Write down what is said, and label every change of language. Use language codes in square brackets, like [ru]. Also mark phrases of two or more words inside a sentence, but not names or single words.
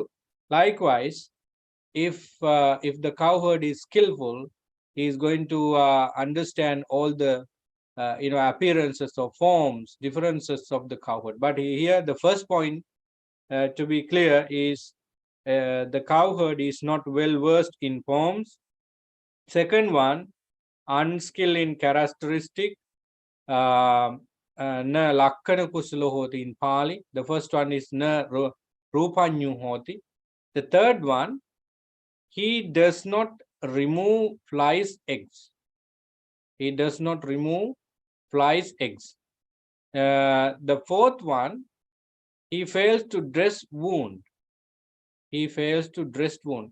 [en] Likewise, if the cowherd is skillful, he is going to understand all the appearances or forms, differences of the cowherd. But here the first point to be clear is the cowherd is not well versed in forms. Second one, unskilled in characteristic. [pi] Na lakkana kusala hoti in Pali. [en] The first one is [pi] na rupanyu hoti. [en] The third one, he does not remove flies' eggs. He does not remove flies' eggs. The fourth one, he fails to dress wound. He fails to dress wound.